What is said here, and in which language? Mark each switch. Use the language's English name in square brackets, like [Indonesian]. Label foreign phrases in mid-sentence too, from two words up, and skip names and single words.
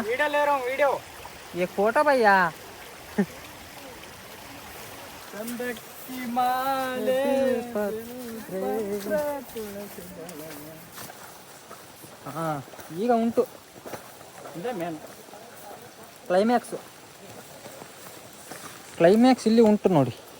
[Hindi] वीडियो ले रहा हूँ वीडियो. ये फोटो भैया चंदकी माले [Kannada] ಹಾ ಈಗ ಉಂಟು ಇದೆ ಮೇನ್ ಕ್ಲೈಮ್ಯಾಕ್ಸ್ ಇಲ್ಲಿ ಉಂಟು ನೋಡಿ.